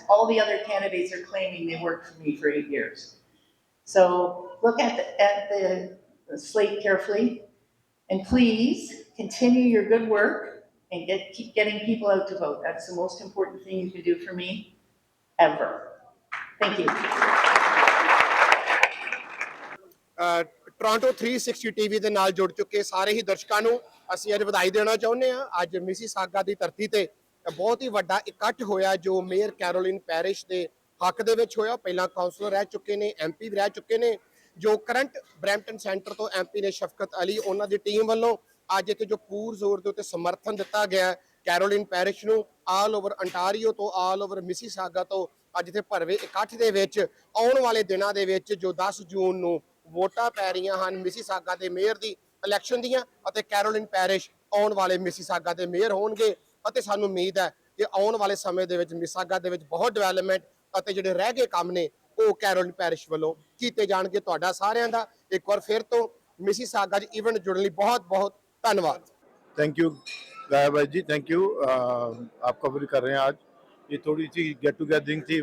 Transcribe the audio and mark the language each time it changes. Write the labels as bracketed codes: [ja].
[en] All the other candidates are claiming they worked for me for 8 years. So look at the slate carefully, and please continue your good work and keep getting people out to vote. That's the most important thing you can do for me ever. Thank you. [pa] Toronto 360 TV ਦੇ ਨਾਲ ਜੁੜ ਚੁੱਕੇ ਸਾਰੇ ਹੀ ਦਰਸ਼ਕਾਂ ਨੂੰ ਅਸੀਂ ਅੱਜ ਵਧਾਈ ਦੇਣਾ ਚਾਹੁੰਦੇ ਹਾਂ। ਅੱਜ ਮਿਸੀਸਾਗਾ ਦੀ ਧਰਤੀ ਤੇ ਬਹੁਤ ਹੀ ਵੱਡਾ ਇਕੱਠ ਹੋਇਆ ਜੋ ਮੇਅਰ ਕੈਰੋਲਿਨ ਪੈਰਿਸ਼ ਦੇ ਹੱਕ ਦੇ ਵਿੱਚ ਹੋਇਆ। ਪਹਿਲਾਂ ਕਾਉਂਸਲਰ ਰਹਿ ਚੁੱਕੇ ਨੇ, MP ਵੀ ਰਹਿ ਚੁੱਕੇ ਨੇ। ਜੋ ਕਰੰਟ ਬਰੈਂਪਟਨ ਸੈਂਟਰ ਤੋਂ MP ਨੇ ਸ਼ਫਕਤ ਅਲੀ, ਉਹਨਾਂ ਦੀ ਟੀਮ ਵੱਲੋਂ ਅੱਜ ਇੱਕ ਜੋ ਪੂਰ ਜ਼ੋਰ ਦੇ ਉੱਤੇ ਸਮਰਥਨ ਦਿੱਤਾ ਗਿਆ ਕੈਰੋਲਿਨ ਪੈਰਿਸ਼ ਨੂੰ [en] all over [pa] ਅੰਟਾਰੀਓ ਤੋਂ, ਆਲ ਓਵਰ ਮਿਸੀਸਾਗਾ ਤੋਂ ਅੱਜ ਦੇ ਭਰਵੇਂ ਇਕੱਠ ਦੇ ਵਿੱਚ ਆਉਣ ਵਾਲੇ ਦਿਨਾਂ ਦੇ ਵਿੱਚ ਜੋ 10 ਜੂਨ ਨੂੰ ਵੋਟਾਂ ਪੈ ਰਹੀਆਂ ਹਨ ਮਿਸੀਸਾਗਾ ਦੇ ਮੇਅਰ ਦੀ ਇਲੈਕਸ਼ਨ ਦੀਆਂ, ਅਤੇ ਕੈਰੋਲਿਨ ਪੈਰਿਸ਼ ਆਉਣ ਵਾਲੇ ਮਿਸੀਸਾਗਾ ਦੇ ਮੇਅਰ ਹੋਣਗੇ। ਅਤੇ ਸਾਨੂੰ ਉਮੀਦ ਹੈ ਕਿ ਆਉਣ ਵਾਲੇ ਸਮੇਂ ਦੇ ਵਿੱਚ ਮਿਸੀਸਾਗਾ ਦੇ ਵਿੱਚ ਬਹੁਤ ਡਿਵੈਲਪਮੈਂਟ ਅਤੇ ਜਿਹੜੇ ਰਹਿ ਗਏ ਕੰਮ ਨੇ ਉਹ ਕੈਰੋਲਿਨ ਪੈਰਿਸ਼ ਵੱਲੋਂ ਕੀਤੇ ਜਾਣਗੇ। ਤੁਹਾਡਾ ਸਾਰਿਆਂ ਦਾ ਇੱਕ ਵਾਰ ਫਿਰ ਤੋਂ ਮਿਸੀਸਾਗਾ 'ਚ ਇਵੈਂਟ ਜੁੜਨ ਲਈ ਬਹੁਤ ਬਹੁਤ ਧੰਨਵਾਦ। [en] thank you [hi] गाया भाई जी, थैंक यू। आप कवर कर रहे हैं आज। ये थोड़ी सी [en] get togethering [hi] थी।